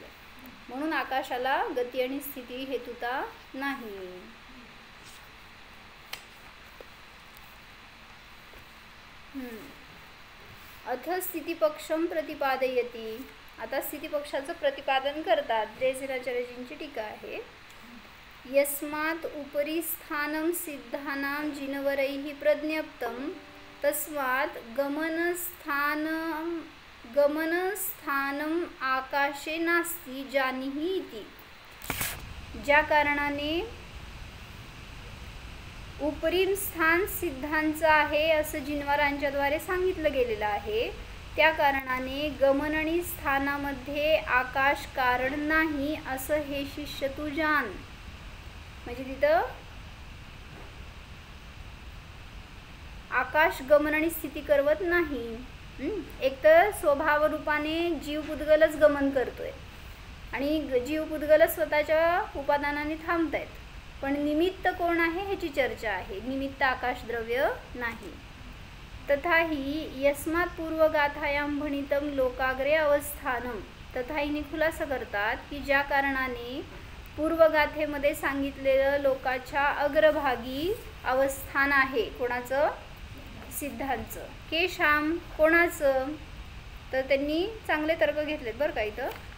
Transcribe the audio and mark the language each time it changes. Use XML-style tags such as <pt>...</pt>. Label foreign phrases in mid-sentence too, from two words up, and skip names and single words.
<mr>म्हणून आकाशाला गती आणि स्थिती हेतुता नाही.</mr> <sa>अथ स्थितिपक्षम प्रतिपादयती.</sa> <mr>आता स्थितिपक्षाचं प्रतिपादन करतात. जयसेनाचार्यजींची टीका आहे.</mr> <sa>यस्मात् उपरि स्थानं सिद्धानां जिनवरैः प्रज्ञप्तं तस्मात् गमनस्थानम् आकाशे नास्ति जानीहि इति.</sa> <mr>ज्या कारणाने उपरी स्थान सिद्धांचं आहे असं जिनवरांच्याद्वारे सांगितलं गेलेलं आहे, त्या कारणाने गमन आणि स्थानामध्ये आकाश कारण नाही असं हे शिष्य तू जाण. म्हणजे तिथं आकाश गमन आणि स्थिती करवत नाही. एक तर स्वभाव रूपाने जीव पुद्गलच गमन करतोय आणि जीव पुद्गल स्वतःच्या उपादानाने थांबतायत, पण निमित्त कोण आहे ह्याची चर्चा आहे. निमित्त आकाश द्रव्य नाही.</mr> <sa>तथाही यस्मात् पूर्वगाथायां भणितं लोकाग्रे अवस्थानं.</sa> <mr>तथा हिने खुलासा करतात की ज्या कारणाने पूर्वगाथेमध्ये सांगितलेलं लोकाच्या अग्रभागी अवस्थान आहे, कोणाचं? सिद्धांचं. केशाम, कोणाचं? तर त्यांनी चांगले तर्क घेतलेत बरं का इथं.</mr>